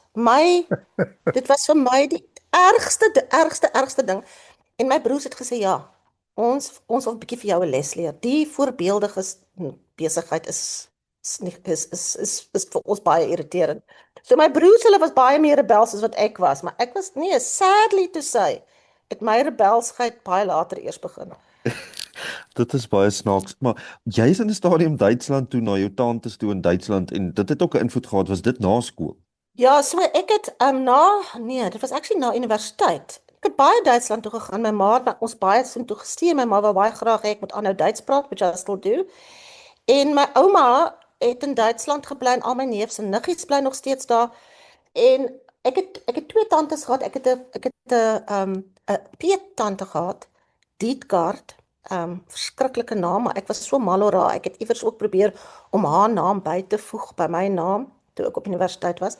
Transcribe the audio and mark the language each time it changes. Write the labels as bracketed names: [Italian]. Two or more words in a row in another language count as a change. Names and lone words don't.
[Afrikaans] Dit was vir my die ergste ding. En my broers het gesê ja, ons wil 'n bietjie vir jou 'n les leer. Die voorbeeldige besigheid is vir ons baie irriterend. So my broers, hulle was baie meer rebels as wat ek was, maar ek was nee, [English] sadly to say, [Afrikaans] het my rebelsheid baie later eers begin. Dit is baie snaaks, maar jy is in 'n stadium Duitsland toe na jou tantes toe in Duitsland en dit het ook 'n invloed gehad, was dit na skool? Ja, so ek het nee, dit was actually na universiteit. Ek het baie Duitsland toe gegaan. My ma het ons baie so toe gestuur. My ma wou baie graag hê ek moet aanhou Duits praat, [English] which I still do. [Afrikaans] En my ouma het in Duitsland gebly en al my neefs en niggies bly nog steeds daar. En ek het twee tantes gehad. Ek het 'n peettante gehad, Dietgard. Verskriklike naam, maar ek was so mal oor haar. Ek het iewers ook probeer om haar naam by te voeg by my naam toe ek op universiteit was.